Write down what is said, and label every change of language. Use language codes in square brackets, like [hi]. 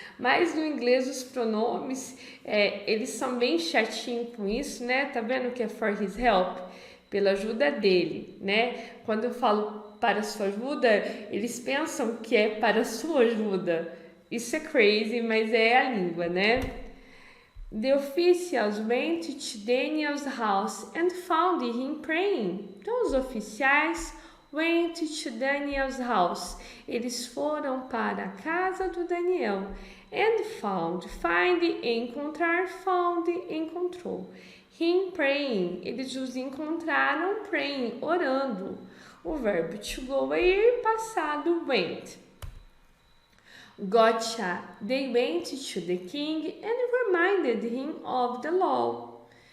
[pt] Mas no inglês os pronomes, eles são bem chatinhos com isso, né? Tá vendo que é [en] for his help? [pt] Pela ajuda dele, né? Quando eu falo para sua ajuda, eles pensam que é para sua ajuda. Isso é crazy, mas é a língua, né? [en] The officials went to Daniel's house and found him praying. [pt] Então, os oficiais [en] went to Daniel's house. [pt] Eles foram para a casa do Daniel. And found, find, encontrar, found, encontrou. [en] Him praying, [pt] eles os encontraram praying, orando. O verbo to go é ir, passado went. [en] Gotcha, they went to the king and reminded him of the law.